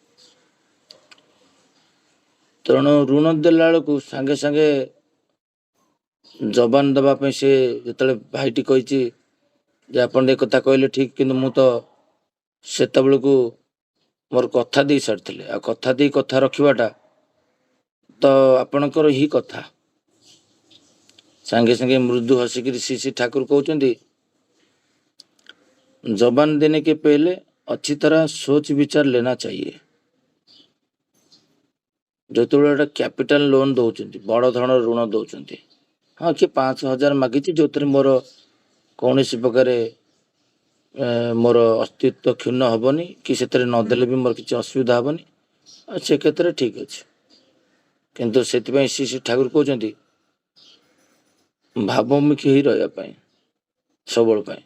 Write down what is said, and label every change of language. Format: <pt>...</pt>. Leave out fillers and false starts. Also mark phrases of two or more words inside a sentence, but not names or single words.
<or>ତେଣୁ ଋଣ ଦେଲା ବେଳକୁ ସାଙ୍ଗେ ସାଙ୍ଗେ ଜବାନ ଦେବା ପାଇଁ ସେ ଯେତେବେଳେ ଭାଇଟି କହିଛି ଯେ ଆପଣ ଏ କଥା କହିଲେ ଠିକ୍, କିନ୍ତୁ ମୁଁ ତ ସେତେବେଳକୁ ମୋର କଥା ଦେଇ ସାରିଥିଲେ। ଆଉ କଥା ଦେଇ କଥା ରଖିବାଟା ତ ଆପଣଙ୍କର ହିଁ କଥା। ସାଙ୍ଗେ ସାଙ୍ଗେ ମୃଦୁ ହସିକିରି ଶ୍ରୀ ଠାକୁର କହୁଛନ୍ତି</or> <hi>जबान देने के पहले अच्छी तरह सोच विचार लेना चाहिए।</hi> <or>ଯେତେବେଳେ</or> <en>capital loan</en> <or>ଦଉଛନ୍ତି, ବଡ଼ ଧରଣର ଋଣ ଦଉଛନ୍ତି, ହଁ କିଏ 5,000 ମାଗିଛି ଯେଉଁଥିରେ ମୋର କୌଣସି ପ୍ରକାର ମୋର ଅସ୍ତିତ୍ୱ କ୍ଷୁଣ୍ଣ ହେବନି କି ସେଥିରେ ନଦେଲେ ବି ମୋର କିଛି ଅସୁବିଧା ହେବନି, ଆଉ ସେ କ୍ଷେତ୍ରରେ ଠିକ୍ ଅଛି। କିନ୍ତୁ ସେଥିପାଇଁ ଶ୍ରୀ ଠାକୁର କହୁଛନ୍ତି ଭାବମୁଖୀ ହେଇ ରହିବା ପାଇଁ, ସବୁବେଳ ପାଇଁ।</or>